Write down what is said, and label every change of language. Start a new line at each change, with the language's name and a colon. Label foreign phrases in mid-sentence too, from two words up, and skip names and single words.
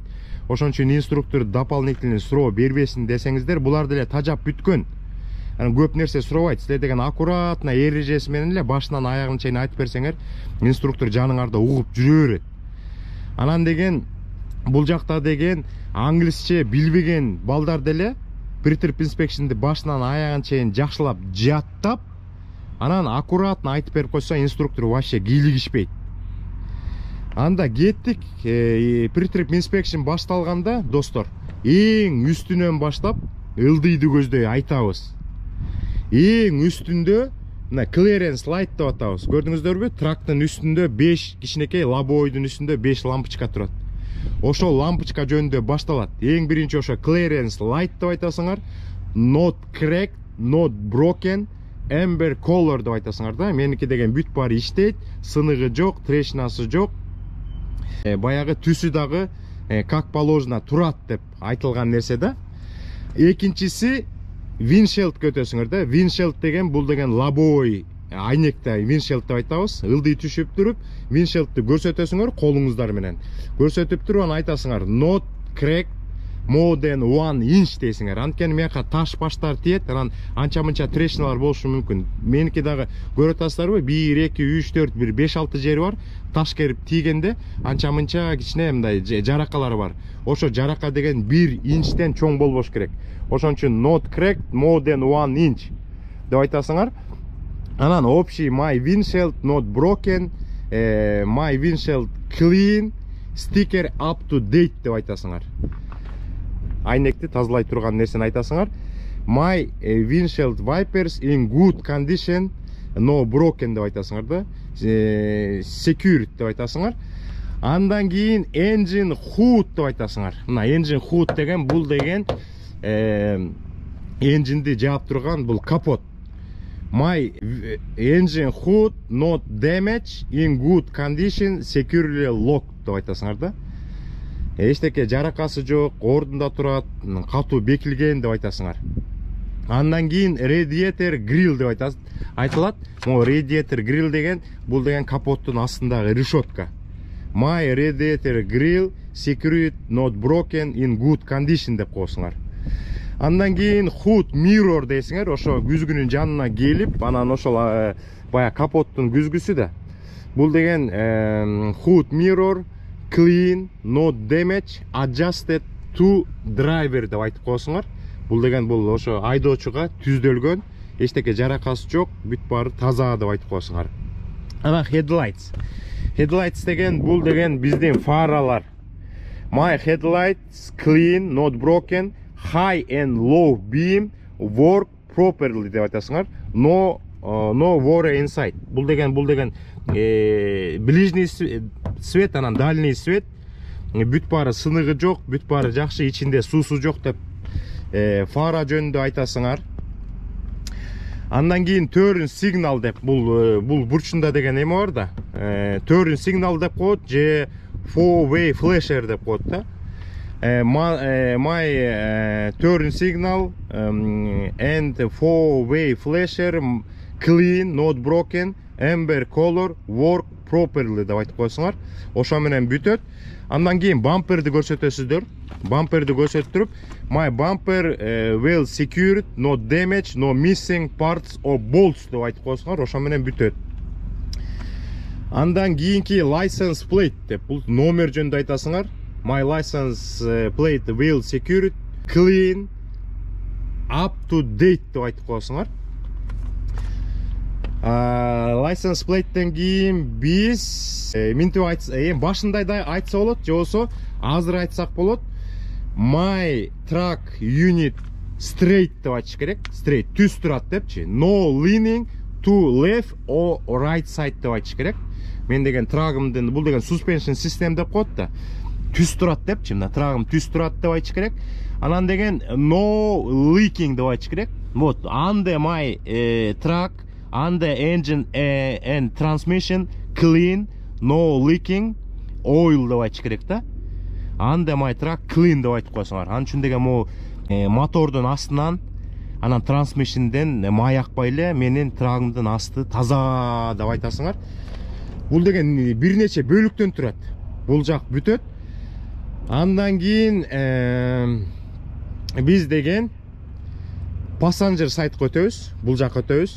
Kyrgyz: Ошон үчүн инструктор дополнительный суроо бербесин десеңиздер, булар деле тажап бүткөн. анан көп нерсе сурабайт. Силер деген аккуратно эрежеси менен эле башынан аягына чейин айтып берсеңер, инструктор жаныңарда угуп жүрө берет. Анан деген бул жакта деген англисче билбеген балдар деле
English: pre-trip inspection'ды
Kyrgyz: башынан аягына чейин жакшылап жаттап, анан аккуратно айтып берип койсо, инструктор вообще кийлигишпейт. Анда кеттик,
English: pre-trip inspection
Kyrgyz: башталганда, достор, эң үстүнөн баштап ылдыйды көздөй айтабыз. Эң үстүндө мына
English: clearance light
Kyrgyz: деп атабыз. Көрдүңүздөрбү? Трактын үстүндө 5 кичинекей лобойдун үстүндө 5 лампочка турат. Ошол лампочка жөнүндө башталат. Эң биринчи ошо
English: clearance light
Kyrgyz: деп айтасыңар,
English: not cracked, not broken, amber color
Kyrgyz: деп айтасыңар да. Меники деген бүт баары иштейт, сыныгы жок, трешнасы жок. Баягы түсү дагы
Russian: как положено
Kyrgyz: турат деп айтылган нерсе да. Экинчиси windshield көтөсүңөр да. Windshield деген бул деген лобой айнекте windshield деп айтабыз. Ылдый түшүп туруп, windshieldты көрсөтөсүңөр колуңуздар менен. Көрсөтүп туруп анан айтасыңар
English: not cracked more than 1 inch
Kyrgyz: дейсиңер. Анткени мияка таш баштар тиет, анан анча-мынча трешналар болушу мүмкүн. Меники дагы көрүп атасыздарбы? 1 2 3 4 1 5 6 жери бар. Таш керип тийгенде анча-мынча кичине мындай жаракалар бар. Ошо жарака деген 1 инчтен чоң болбош керек. Ошон үчүн
English: not cracked more than 1 inch
Kyrgyz: деп айтасыңар. Анан общий
English: my windshield not broken, my windshield clean, sticker up to date
Kyrgyz: деп айтасыңар. Айнекти тазалай турган нерсени айтасыңар.
English: My windshield wipers in good condition, no broken
Kyrgyz: деп айтасыңар да. Secured деп айтасыңар. Андан кийин
English: engine hood
Kyrgyz: деп айтасыңар. Мына
English: engine hood
Kyrgyz: деген бул деген engine-ди жаап турган бул капот.
English: My engine hood not damaged, in good condition, securely locked
Kyrgyz: деп айтасыңар да. Эчтеке жаракасы жок, ордунда турат, катуу бекилген деп айтасыңар. Андан кийин
English: radiator grill
Kyrgyz: деп айтылат. Могу
English: radiator grill
Kyrgyz: деген бул деген капоттун астындагы решетка.
English: My radiator grill secured not broken in good condition
Kyrgyz: деп коесуңар. Андан кийин
English: hood mirror
Kyrgyz: дейсиңер, ошо күзгүнүн жанына келип, анан ошол бая капоттун күзгүсү да. Бул деген
English: hood mirror clean, not damaged, adjusted to driver
Kyrgyz: деп айтып коесуңар. Бул деген бул ошо айдоочуга түздөлгөн, эчтеке жаракасы жок, бүт баары таза деп айтып коесуңар. Анан headlights. Headlights деген бул деген биздин фаралар.
English: My headlights clean, not broken, high and low beam work properly
Kyrgyz: деп айтасыңар.
English: No water inside.
Kyrgyz: Бул деген
Russian: ближний свет,
Kyrgyz: анан
Russian: дальний свет.
Kyrgyz: Бүт баары сыныгы жок, бүт баары жакшы, ичинде суусу жок деп фара жөнүндө айтасыңар. Андан кийин
English: turn signal
Kyrgyz: деп бул бурчунда деген эме бар да.
English: Turn signal
Kyrgyz: деп коет же
English: four-way flasher
Kyrgyz: деп коет да.
English: My turn signal and four-way flasher clean, not broken, amber color, work properly
Kyrgyz: деп айтып коесуңар. Ошо менен бүтөт. Андан кийин бамперди көрсөтөсүздөр. Бамперди көрсөттүрүп,
English: my bumper well secured, not damaged, no missing parts or bolts
Kyrgyz: деп айтып коесуңар. Ошо менен бүтөт. Андан кийинки
English: license plate
Kyrgyz: деп бул номер жөнүндө айтасыңар.
English: My license plate well secured, clean, up to date
Kyrgyz: деп айтып коесуңар.
English: License plate'тен
Kyrgyz: кийин биз минтип башында айтса болот, же болсо азыр айтсак болот.
English: My truck unit straight
Kyrgyz: деп айтыш керек. Straight, түз турат депчи.
English: No leaning to left or right side
Kyrgyz: деп айтыш керек. Мен деген трагымдын бул деген
English: suspension system
Kyrgyz: деп коет да. Түз турат депчи, мына трагым түз турат деп айтыш керек. Анан деген
English: no leaking
Kyrgyz: деп айтыш керек. Вот,
English: under my truck, under engine and transmission clean, no leaking oil
Kyrgyz: деп айтыш керек да.
English: Under my truck clean
Kyrgyz: деп айтып коесуңар. Анын үчүн деген могу мотордун астынан, анан трансмишинден май акпай эле менин трагымдын асты таза деп айтасыңар. Бул деген бир нече бөлүктөн турат. Бул жак бүтөт. Андан кийин биз деген
English: Passenger side
Kyrgyz: өтөбүз, бул жакка өтөбүз.